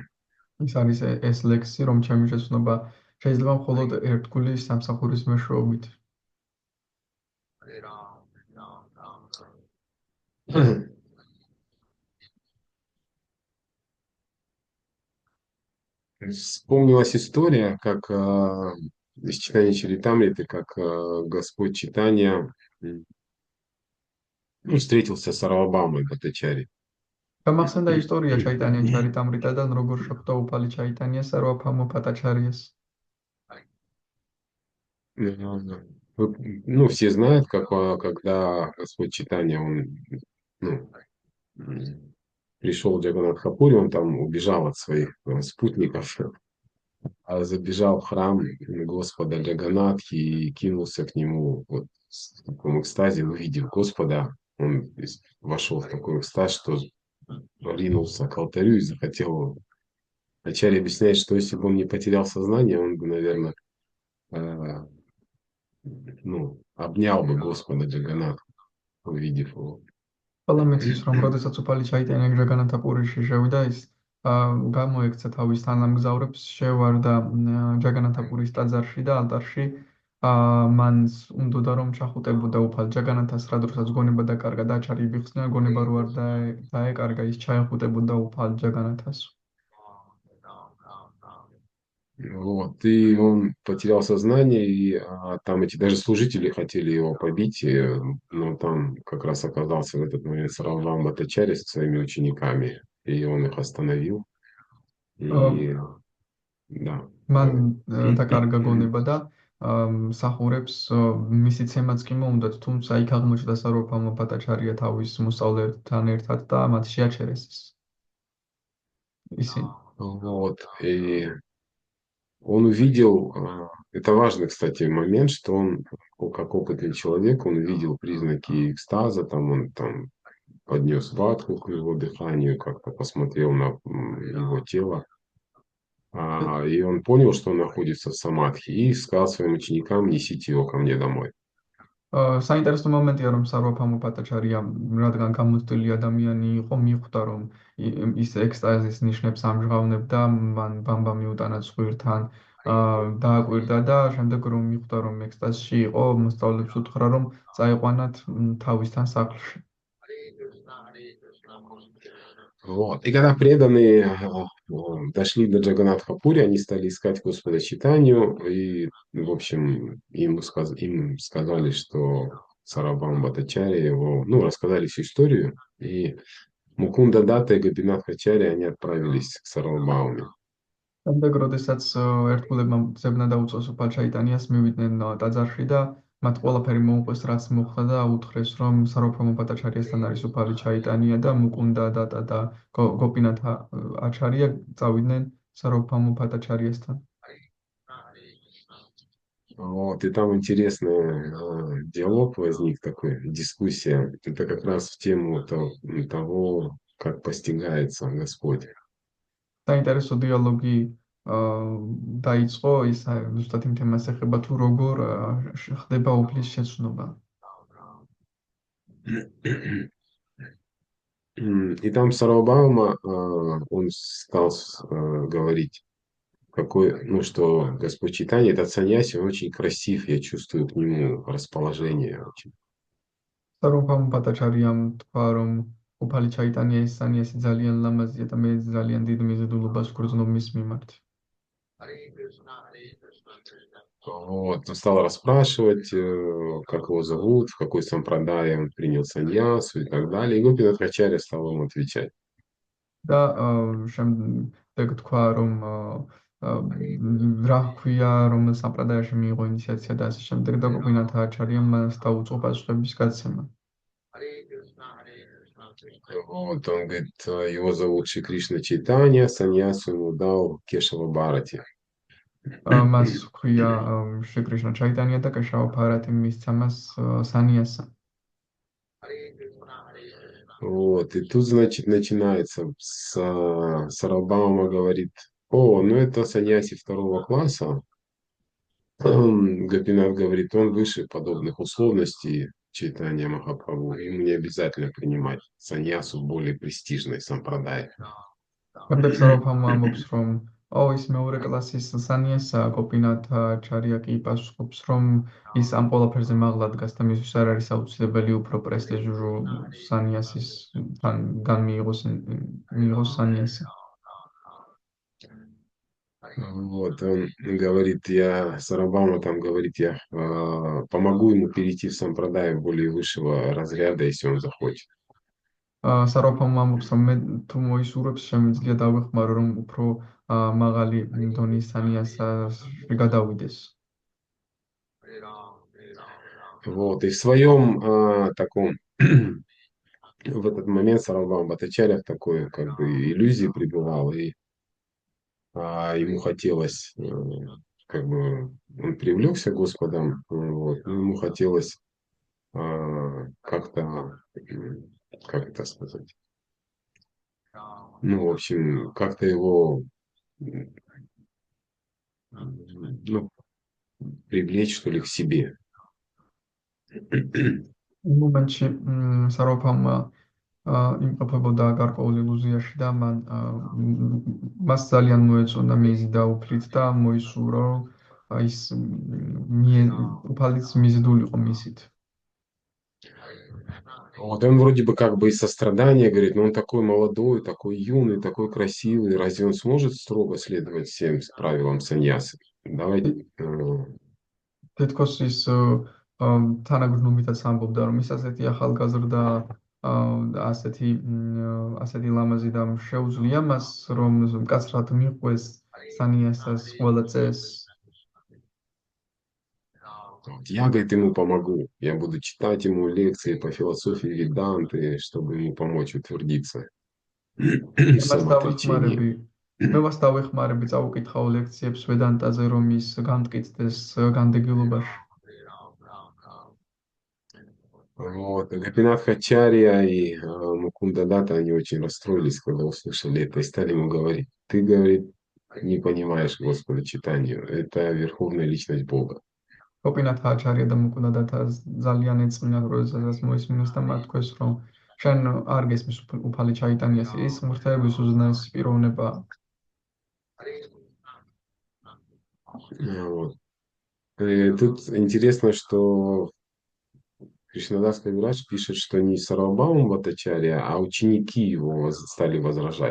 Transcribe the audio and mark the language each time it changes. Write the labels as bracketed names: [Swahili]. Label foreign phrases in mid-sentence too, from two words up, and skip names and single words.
[Georgian] ის არის ეს ლექსი, რომ ჩემი შეცნობა შეიძლება მხოლოდ ერთგული სამსახურის მეშვეობით. [Russian] Вспомнилась история, как из читания Чаритамриты, как Господь Чайтанья встретился с Сарвабхаумой Бхаттачари. [Georgian] გამახსენდა ისტორია ჩაიტანიან ჩარიტამრიტადან, როგორ შეხვდა უფალი ჩაიტანია სარვაბჰაუმა ბჰატაჩარიას. [Russian] Вот, ну, все знают, когда Господь Чайтанья, он, ну, пришел Джаганнат Хапури, он там убежал от своих спутников, а забежал в храм Господа Джаганатхи и кинулся к нему вот в таком экстазе, увидев Господа, он вошел в такой экстаз, что ринулся к алтарю и захотел. Ачарья объясняет, что если бы он не потерял сознание, он бы, наверное, ну, обнял бы Господа Джаганатха, увидев его. [Georgian] ყველა მეცის, რომ როდესაც უფალი ჩაიტანა ჯაგანათა პურიში შევიდა, ის გამოექცა თავის თანამგზავრებს, შევარდა ჯაგანათა პურის ტაძარში და ალტარში. მან უნდოდა რომ ჩახუტებოდა უფალ ჯაგანათას, რა დროსაც გონება დაკარგა და აჩარიები ხსნა, გონება რო არ დაეკარგა, ის ჩაეხუტებოდა უფალ ჯაგანათას. [Russian] Вот, и он потерял сознание, и там эти даже служители хотели его побить, но там как раз оказался в этот момент Сарвабхаума Бхаттачарья со своими учениками, и он их остановил, и да, [Georgian] მან [Russian] говорит. [Georgian] დაკარგა გონება და მსახურებს მისი ცემაც კი მოუნდათ, თუმცა იქ აღმოჩნდა სარვაბჰაუმა ბჰატაჩარია თავის მოსწავლეებთან ერთად და მათ შეაჩერეს ისინი. [Russian] Вот, и он увидел, это важный, кстати, момент, что он, как опытный человек, он увидел признаки экстаза, там он там поднес ватху к его дыханию, как-то посмотрел на его тело, и он понял, что он находится в самадхи, и сказал своим ученикам: несите его ко мне домой. საინტერესო მომენტია, რომ სარვაბჰაუმა ბჰატაჩარია, რადგან გამოცდილი ადამიანი იყო, მიხვდა, რომ ის ექსტაზის ნიშნებს ამჟღავნებდა, მან ბამბა მიუტანა ცხვირთან, დააკვირდა და შემდეგ რომ მიხვდა, რომ ექსტაზში იყო, მოსწავლეებს უთხრა, რომ წაიყვანათ თავისთან სახლში. Вот. И когда преданные дошли до Джаганнатха-пури, они стали искать Господа Чайтанью, и, в общем, им сказали, что Сарвабхаума Бхаттачарья его, ну, рассказали всю историю, и Мукунда Датта и Гопинат Ачарья, они отправились к Сарвабхауме. [Georgian] შემდეგ, როდესაც ერთგულებმა ძებნა დაუწეს უფალ ჩაიტანიას, მივიდნენ ტაძარში და მათ ყველაფერი მოუყვეს, რაც მოხდა და უთხრეს, რომ სარვაბჰაუმა ბჰატაჩარიასთან არის უფალი ჩაიტანია და მუკუნდა დატა და გოპინათა აჩარია წავიდნენ სარვაბჰაუმა ბჰატაჩარიასთან. [Russian] Вот, и там интересный диалог возник, такой, дискуссия. Это как раз в тему того, как постигается Господь. [Georgian] საინტერესო დიალოგი დაიწყო, ის ზუსტად იმ თემას ეხება, თუ როგორ ხდება უფლის შეცნობა. [Russian] И там Сарвабхаума, он стал говорить, ну, что Господь Чайтанья, этот саньяси, он очень красив, я чувствую к нему расположение очень. [Georgian] სარვაბჰაუმა ბჰატაჩარიამ თქვა, რომ უფალი ჩაიტანია ის სანიასი ძალიან ლამაზია და მე ძალიან დიდ მიზიდულობას ვგრძნობ მის მიმართ. [Russian] Вот, он стал расспрашивать, как его зовут, в какой сампрадае он принял саньясу и так далее. И Гопинат Ачарья стал ему отвечать. [Georgian] და შემდეგ თქვა, რომ რა ქვია, რომ სამპრადაიაში მიიღო ინიციაცია და ასე შემდეგ და გოპინათა აჩარიამ მას დაუწყო პასუხების გაცემა. [Russian] Вот, он говорит, его зовут Шри Кришна Чайтанья, саньясу ему дал Кешава Бхарати. [Georgian] მას ქვია შრი კრიშნა ჩაიტანია და კეშავა ბჰარათი მისცა მას სანიასა. [Russian] Вот, и тут, значит, начинается Сарвабхаума говорит: о, ну это саньяси второго класса. Гопинат говорит, он выше подобных условностей Чайтанья Махапрабху. Ему не обязательно принимать саньясу более престижной сампрадай. [Georgian] შემდეგ სარვაბჰაუმა ამბობს, რომ ის მეორე კლასის სანიასა, გოპინათა აჩარია კი პასუხობს, რომ ის ამ ყველაფერზე მაღლა დგას და მისთვის არ არის აუცილებელი უფრო პრესტიჟური სანიასისგან მიიღოს სანიასი. [Russian] Вот, он говорит, Сарвабхаума там говорит, я помогу ему перейти в сампрадай более высшего разряда, если он захочет. [Georgian] სარვაბჰაუმა ამბობს, რომ მე თუ მოისურვებს, შემიძლია დავეხმარო, რომ უფრო მაღალი დონის სანიასში გადავიდეს. [Russian] Вот, и в своем таком в этот момент Сарабам Батачаря в такой как бы иллюзии пребывал, и ему хотелось, как бы, он привлекся Господом, вот, но ему хотелось как-то, как это сказать, ну, в общем, как-то его, ну, привлечь, что ли, к себе. [Georgian] იმ მომენტში საროფამ იმყოფებოდა გარკვეულ ილუზიაში და მას ძალიან მოეწონა მიზი და უფლით და მოისურვა, რომ ის უფალიც მიზიდულიყო მისით. [Russian] Вот он вроде бы как бы из сострадания говорит, но он такой молодой, такой юный, такой красивый, разве он сможет строго следовать всем правилам саньясы? Давайте, [Georgian] თითქოს ის თანაგრძნობითაც ამბობდა, რომ ის ასეთი ახალგაზრდა და ასეთი ლამაზი და შეუძლია მას, რომ მკაცრად მიყვეს სანიასას ყველა წესს. [Russian] вот я, говорит, ему помогу. Я буду читать ему лекции по философии Веданты, чтобы ему помочь утвердиться в [Georgian] მე მას [Russian] самоотречении. [Georgian] დავიხმარები, მე მას დავიხმარები, წავუკითხავ ლექციებს ვედანტაზე, რომ ის გამტკიცდეს განდეგილობაში. [Russian] Вот. Гопинат Хачарья и Мукунда Дата, они очень расстроились, когда услышали это, и стали ему говорить, ты, говорит, не понимаешь Господа читанию, это верховная личность Бога. [Georgian] გოპინათ აჩარია და მუკუნდათა ძალიან ეწმინათ, როდესაც მოისმინეს და მათ თქვეს, რომ შენ არ გესმის უფალი ჩაიტანიას, ის ღმრთების უზენაესი პიროვნებაა. [Russian] Вот. И тут интересно, что Кришнадас Кавирадж пишет, что не Сарвабхаума Бхаттачарья, а ученики его стали возражать.